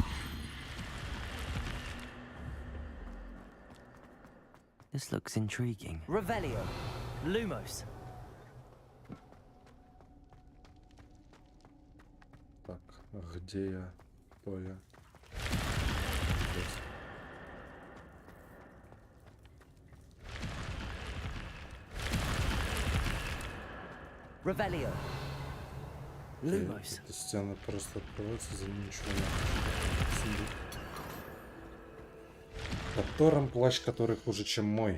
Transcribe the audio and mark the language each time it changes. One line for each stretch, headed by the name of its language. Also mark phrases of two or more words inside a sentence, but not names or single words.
English: This looks intriguing.
Russian: Revelio. Lumos. Так, где я? Кто я? Здесь. Revelio. Lumos. Эта стена просто открывается, за ним ничего нет. Под Тором плащ, который хуже, чем мой.